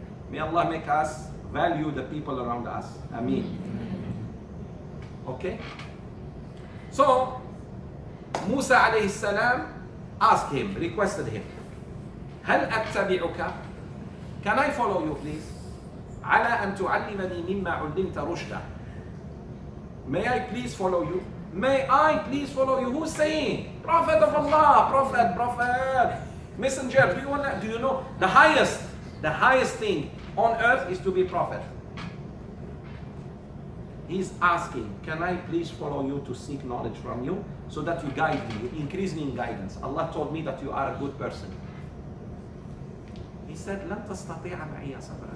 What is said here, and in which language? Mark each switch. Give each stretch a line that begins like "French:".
English: May Allah make us value the people around us. Ameen. Okay? So, Musa alayhi salam asked him, requested him,
Arabic: هل أتبعك?
English: Can I follow you, please?
Arabic: على أن تعلمني مما علمت رشدا.
English: May I please follow you? May I please follow you? Who's saying? Prophet of Allah, Prophet, Messenger. Do you know the highest thing on earth is to be Prophet? He's asking, can I please follow you to seek knowledge from you so that you guide me, you increase me in guidance. Allah told me that you are a good person. He said,
Arabic: لن تستطيع معي صبرا.